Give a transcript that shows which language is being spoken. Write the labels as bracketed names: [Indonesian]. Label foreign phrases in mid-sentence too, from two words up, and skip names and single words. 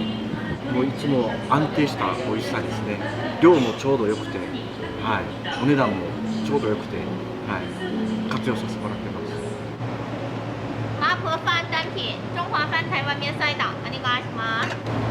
[Japanese] もういつも安定した美味しさですね。量もちょうどよくて、はい、お値段もちょうどよくて、はい、活用させてもらってます。麻婆饭单品、中华饭台湾面サイダーお願いします。